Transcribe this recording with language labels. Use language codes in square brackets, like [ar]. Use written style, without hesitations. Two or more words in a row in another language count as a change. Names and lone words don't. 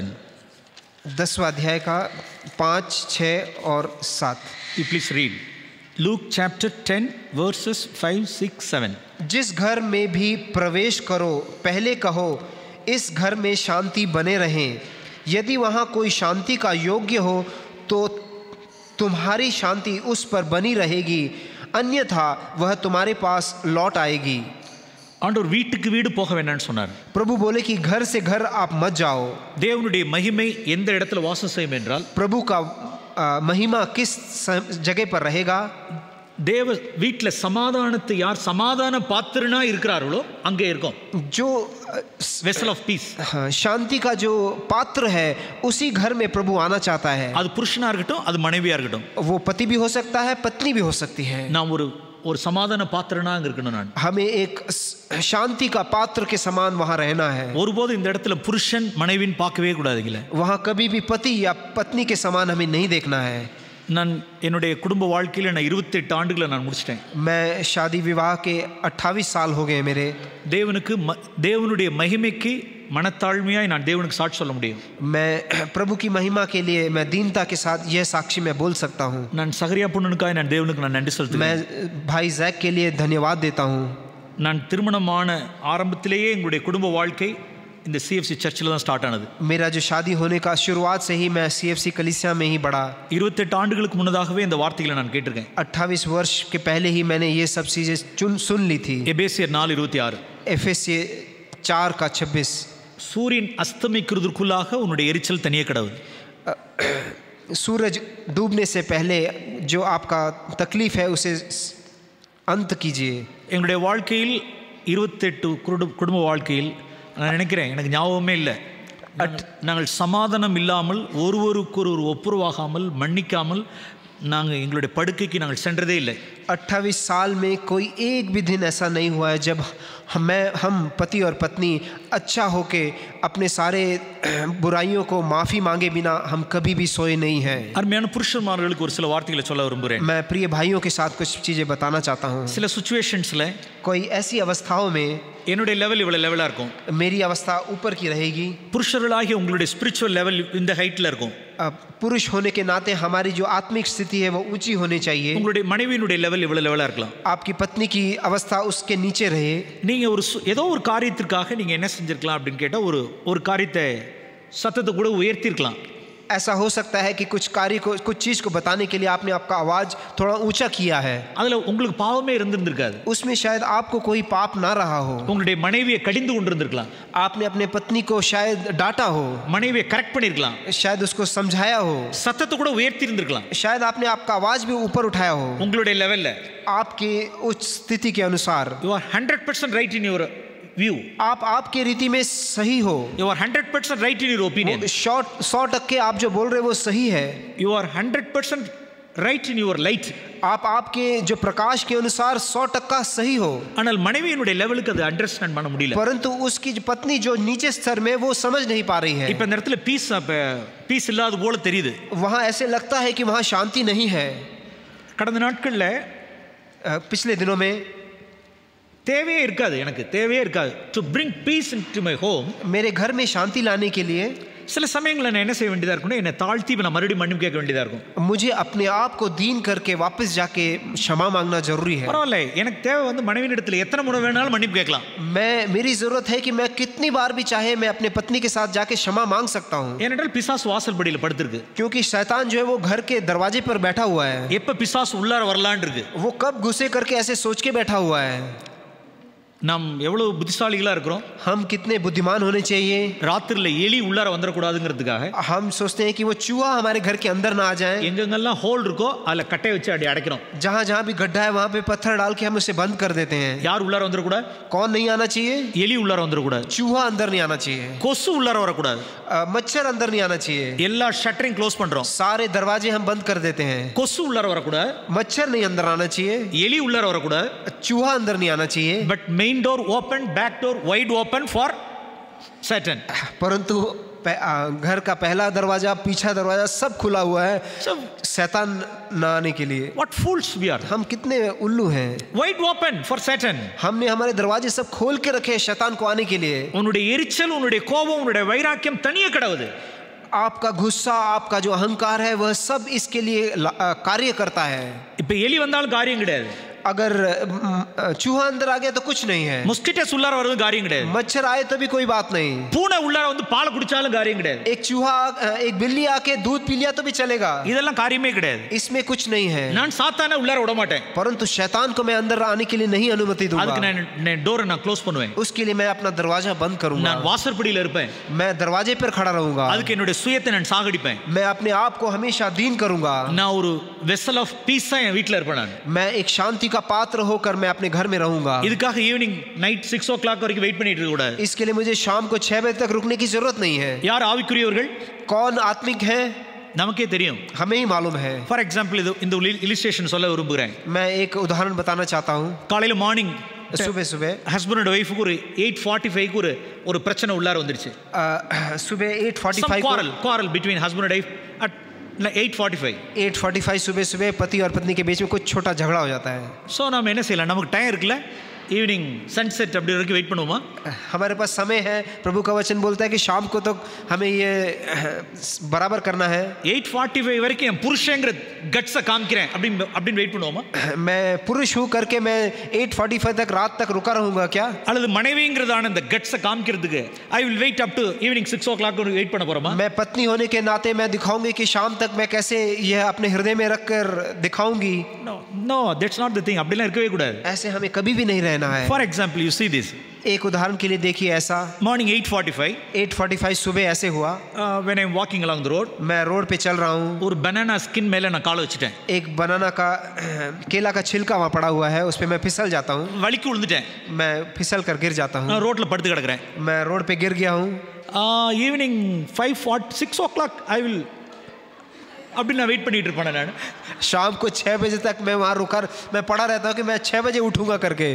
[hi] 10वां अध्याय का 5, 6 और 7। [en] You please read. Luke chapter 10 verses 5, 6, 7. [hi] जिस घर में भी प्रवेश करो पहले कहो इस घर में शांति बने रहें। यदि वहाँ कोई शांति का योग्य हो तो तुम्हारी शांति उस पर बनी रहेगी, अन्यथा वह तुम्हारे पास लौट आएगी। [ta] ஆண்டவர் வீட்டுக்கு வீடு போக வேண்டாம்னு சொன்னார். [hi] प्रभु बोले कि घर से घर आप मत जाओ। [ta] தேவனுடைய மகிமை எந்த இடத்துல வாசம் செய்யும் என்றால், [hi] प्रभु का महिमा किस जगह पर रहेगा? [ta] தேவ வீட்டில் சமாதானத்தை யார் சமாதான பாத்திரனா இருக்கிறார்களோ அங்கே இருக்கும். [hi] जो [en] vessel of peace, [hi] शांति का जो पात्र है उसी घर में प्रभु आना चाहता है। [ta] அது புருஷனா இருக்கட்டும், அது மனைவியா இருக்கட்டும், [hi] वो पति भी हो सकता है, पत्नी भी हो सकती है। [ta] நாம் ஒரு சமாதான பாத்திரனா அங்க இருக்கணும். நான் [hi] हमें एक शांति का पात्र के समान वहाँ रहना है। [ta] ஒருபோது இந்த இடத்துல புருஷன் மனைவின்னு பார்க்கவே கூடாதுங்களே. [hi] वहाँ कभी भी पति या पत्नी के समान हमें नहीं देखना है। [ta] நான் என்னுடைய குடும்ப வாழ்க்கையில் நான் 28 ஆண்டுகளை நான் முடிச்சிட்டேன். [hi] मैं शादी विवाह के 28 साल हो गए मेरे। [ta] தேவனுடைய மகிமைக்கு மனத்தாழ்மையாய் நான் தேவனுக்கு சாட்சி சொல்ல முடியும். [hi] मैं प्रभु की महिमा के लिए मैं दीनता के साथ यह साक्षी मैं बोल सकता हूँ। [ta] நான் சகரியா பொண்ணுக்காய் நான் தேவனுக்கு நான் நன்றி செலுத்துகிறேன். [hi] मैं भाई जैक के लिए धन्यवाद देता हूँ। [ta] நான் திருமணமான ஆரம்பத்திலேயே எங்களுடைய குடும்ப வாழ்க்கை இந்த CFC சர்ச்சில் தான் ஸ்டார்ட் ஆனது. [hi] मेरा जो शादी होने का शुरुआत से ही मैं CFC कलीसिया में ही बढ़ा। [ta] 28 ஆண்டுகளுக்கு முன்னதாகவே இந்த வார்த்தைகளை நான் கேட்டிருக்கேன். [hi] 28 वर्ष के पहले ही मैंने ये सब चीजें सुन ली थी। [ta] எபேசியர் 4:26, [hi] एफेसियर 4 का 26। [ta] சூரியன் அஸ்தமிக்கிறதுக்குள்ளாக உன்னுடைய எரிச்சல் தனியே கிடவுது. [hi] सूरज डूबने से पहले जो आपका तकलीफ है उसे अंत कीजिए। [ta] எங்களுடைய வாழ்க்கையில் 28 குடும்ப வாழ்க்கையில் நான் நினைக்கிறேன், எனக்கு ஞாபகமே இல்லை, நாங்கள் சமாதானம் இல்லாமல் ஒருவருக்கு ஒப்புரவாகாமல் மன்னிக்காமல் நாங்கள் எங்களுடைய படுக்கைக்கு நாங்கள் சென்றதே இல்லை. [hi] 28 साल में कोई एक भी दिन ऐसा नहीं हुआ है जब हम पति और पत्नी अच्छा होके अपने सारे बुराइयों को माफ़ी मांगे बिना हम कभी भी सोए नहीं हैं। [ta] அருமையான புருஷன்மார்களுக்கு ஒரு சில வார்த்தைகளை சொல்ல விரும்புகிறேன். [hi] मैं प्रिय भाइयों के साथ कुछ चीज़ें बताना चाहता हूँ। [ta] சில சிச்சுவேஷன்ஸில் [hi] कोई ऐसी अवस्थाओं में [ta] என்னுடைய லெவல் இவ்வளோ லெவலாக இருக்கும், [hi] मेरी अवस्था ऊपर की रहेगी, [ta] புருஷர்களாகிய உங்களுடைய [en] spiritual level [ta] இந்த ஹைட்டில் இருக்கும், [hi] पुरुष होने के नाते हमारी जो आत्मिक स्थिति है वो ऊंची होनी चाहिए, [ta] உங்களுடைய மனைவியினுடைய லெவல் இவ்வளோ லெவலாக இருக்கலாம், [hi] आपकी पत्नी की अवस्था उसके नीचे रहे। [ta] நீங்கள் ஏதோ ஒரு காரியத்திற்காக நீங்கள் என்ன செஞ்சிருக்கலாம் அப்படின்னு கேட்டால் ஒரு காரியத்தை சத்தத்தை கூட உயர்த்திருக்கலாம். [hi] ऐसा हो सकता है कि कुछ कार्य को कुछ चीज़ को बताने के लिए आपने आपका आवाज़ थोड़ा ऊंचा किया है, [ta] அதில் உங்களுக்கு பாவமே இருந்திருக்காது, [hi] उसमें शायद आपको कोई पाप ना रहा हो, [ta] உங்களுடைய மனைவியை கடிந்து கொண்டிருந்திருக்கலாம், [hi] आपने अपने पत्नी को शायद डांटा हो, [ta] மனைவியை கரெக்ட் பண்ணிருக்கலாம், [hi] शायद उसको समझाया हो, [ta] சத்தத்தை கூட உயர்த்தி இருந்திருக்கலாம், [hi] शायद आपने आपका आवाज़ भी ऊपर उठाया हो। [ta] உங்களுடைய லெவல்ல [hi] आपकी उच्च स्थिति के अनुसार [en] you are 100% right in your view, [hi] आप आपके रीति में सही हो, [en] you are 100% right in your opinion, [hi] 100% आप जो बोल रहे वो सही है, [en] you are 100% right in your light, [hi] आप आपके जो प्रकाश के अनुसार 100% सही हो, [ta] ஆனால் மனைவியினுடைய லெவலுக்கு அது அண்டர்ஸ்டாண்ட் பண்ண முடியல, [hi] परंतु उसकी जो पत्नी जो नीचे स्तर में वो समझ नहीं पा रही है। [ta] இப்போ இந்த இடத்துல பீஸ் இல்லாத போல தெரியுது, [hi] वहाँ ऐसे लगता है कि वहाँ शांति नहीं है। [ta] கடந்த நாட்களில் [hi] पिछले दिनों में [ta] எனக்கு தேவையே இருக்காது [en] to bring peace into my home, [hi] मेरे घर में शांति लाने के लिए [ta] சில சமயங்களில் நான் என்ன செய்ய வேண்டியதாக இருக்கும்னா என்னை தாழ்த்தி நான் மறுபடியும் மன்னிப்பு கேட்க வேண்டியதாக இருக்கும். [hi] मुझे अपने आप को दीन करके वापस जाके क्षमा मांगना जरूरी है. [ta] பரவாயில்ல, எனக்கு தேவை வந்து மனைவியின் இடத்துல எத்தனை முறை வேணாலும் மன்னிப்பு கேட்கலாம். [hi] मेरी जरूरत है कि मैं कितनी बार भी चाहे मैं अपने पत्नी के साथ जाके क्षमा मांग सकता हूँ. [ta] ஏனென்றால் பிசாசு வாசல் படியில் படுத்திருக்கு. [hi] क्योंकि शैतान जो है वो घर के दरवाजे पर बैठा हुआ है. [ta] எப்ப பிசாசு உள்ளார வரலான்னு இருக்கு. [hi] वो कब घुसे करके ऐसे सोच के बैठा हुआ है. [ta] நாம் எவ்வளவு புத்திசாலிகளா இருக்கிறோம். [hi] हम कितने बुद्धिमान होने चाहिए. [ta] ராத்திரில எலி உள்ளார வந்துட கூடாதுங்கிறதுக்காக [hi] हम सोचते हैं कि वो चूहा हमारे घर के अंदर ना आ जाए. [ta] எங்கெங்கெல்லாம் ஹோல் இருக்கோ அதுல கட்டையை வச்சு அடி அடைக்கிறோம். [hi] जहाँ जहाँ भी गड्ढा है वहाँ पे पत्थर डाल के हम उसे बंद कर देते हैं. [ta] யார் உள்ளார வந்துட கூடாது. [hi] कौन नहीं आना चाहिए. [ta] எலி உள்ளார வந்துட கூடாது. [hi] चूहा अंदर नहीं आना चाहिए. [ta] கொசு உள்ளார வரக்கூடாது. [hi] मच्छर अंदर नहीं आना चाहिए. [ta] எல்லா [en] shuttering close [ta] பண்றோம். [hi] सारे दरवाजे हम बंद कर देते हैं. [ta] கொசு உள்ளார வரக்கூடாது. [hi] मच्छर नहीं अंदर आना चाहिए. [ta] எலி உள்ளார வரக்கூடாது. [hi] चूहा अंदर नहीं आना चाहिए. [en] But main door open, back door wide open for Satan. [hi] परंतु घर का पहला दरवाजा पीछा दरवाजा सब खुला हुआ है सब शैतान न आने के लिए. [en] What fools we are. [hi] हम कितने उल्लू हैं. [en] Wide open for Satan. [hi] हमने हमारे दरवाजे सब खोल के रखे हैं शैतान को आने के लिए. [ta] உன்னுடைய எரிச்சல், உன்னுடைய கோபம், உன்னுடைய வைராக்கியம் தனியே கிடவுது. [hi] आपका गुस्सा, आपका जो अहंकार है वह सब इसके लिए कार्य करता है. [ta] இப்ப எலி வந்தாலும் காரியம் கிடையாது. [hi] अगर चूहा अंदर आ गया तो कुछ नहीं है. [ta] மஸ்கிட்டோஸ் உள்ளார வரது காரியம் கிடையாது. [hi] मच्छर आए तो भी कोई बात नहीं. [ta] பூனை உள்ளார வந்து பால் குடிச்சாலும் காரியம் கிடையாது. [hi] एक चूहा एक बिल्ली आके दूध पी लिया तो भी चलेगा. [ta] இதெல்லாம் காரியமே கிடையாது. [hi] इसमें कुछ नहीं है. [ta] நான் சாத்தானை உள்ளார விட மாட்டேன். [hi] परंतु शैतान को मैं अंदर आने के लिए नहीं अनुमति दूंगा. [ta] அதுக்கு நான் டோரை நான் க்ளோஸ் பண்ணுவேன். [hi] उसके लिए मैं अपना दरवाजा बंद करूंगा. [ta] நான் வாசற்படியில இருப்பேன். [hi] मैं दरवाजे पर खड़ा रहूंगा. [ta] அதுக்கு என்னுடைய சுயத்தை நான் சாகடிப்பேன். [hi] मैं अपने आप को हमेशा दीन करूंगा. [ta] நான் ஒரு [en] vessel of peace [ta] என் வீட்ல இருப்பேன். [hi] मैं एक शांति का पात्र होकर मैं अपने घर में रहूंगा. [ta] இதுக்காக [en] evening night 6 o'clock [ta] வரைக்கும் வெயிட் பண்ணிட்டு இருக்க கூடாது. [hi] इसके लिए मुझे शाम को 6 बजे तक रुकने की जरूरत नहीं है. [ta] யார் ஆவிக்குரியவர்கள்? [hi] कौन आत्मिक है [ta] நமக்கே தெரியும். [hi] हमें ही मालूम है. [en] for example [ta] இந்த இலிஸ்ட்ரேஷன் சொல்ல விரும்புகிறேன். [hi] मैं एक उदाहरण बताना चाहता हूं. [ta] காலையில மார்னிங் [hi] सुबह सुबह [en] husband and wife [ta] ஒரு 8:45 ஒரு பிரச்சனை உள்ளார வந்துருச்சு. [hi] सुबह 8:45 [en] quarrel between husband and wife at 8:45 [hi] सुबह सुबह पति और पत्नी के बीच में कुछ छोटा झगड़ा हो जाता है. [ta] ஸோ நம்ம என்ன செய்யலாம், நமக்கு டைம் இருக்குல்ல, [en] evening sunset [ta] அப்படி வரைக்கும் வெயிட் பண்ணுவோமா? [hi] हमारे पास समय है. प्रभु का वचन बोलता है कि शाम को तो हमें ये बराबर करना है. [ta] 8:45 வரைக்கும் என் புருஷங்கிற கட்ஸை காமிக்கிறேன் அப்படின்னு வெயிட் பண்ணுவோமா? [hi] मैं पुरुष हूँ करके मैं 8:45 तक रात तक रुका रहूंगा क्या? [ta] அல்லது மனைவிங்கிறதான இந்த கட்ஸை காமிக்கிறதுக்கு [en] I will wait up to evening 6 o'clock [ta] வெயிட் பண்ண போறோமா? [hi] मैं पत्नी होने के नाते मैं दिखाऊंगी कि शाम तक मैं कैसे यह अपने हृदय में रखकर दिखाऊंगी. [en] No that's not the thing. [ta] அப்படிலாம் இருக்கவே கூடாது. [hi] ऐसे हमें कभी भी नहीं रहना है. [en] For example you see this. [hi] एक उदाहरण के लिए देखिए ऐसा. [en] morning 8:45 [hi] सुबह ऐसे हुआ. [en] When I am walking along the road, [hi] मैं रोड पे चल रहा हूँ. [ta] और [en] banana skin [ta] மேல நான் காலை வச்சிட்டேன். [hi] एक बनाना का केला का छिलका वहाँ पड़ा हुआ है, उस पे मैं फिसल जाता हूँ. [ta] வலிக்கு விழுந்துட்டேன். [hi] मैं फिसल कर गिर जाता हूँ. [ta] நான் ரோட்ல படுத்து கிடக்குறேன். [hi] मैं रोड पे गिर गया हूँ. [en] evening 6 o'clock I will [ta] அப்படி நான் வெயிட் பண்ணிட்டு இருப்பேன். நான் [hi] शाम को 6 बजे तक मैं वहाँ रुका, मैं पड़ा रहता हूँ कि मैं 6 बजे उठूंगा करके.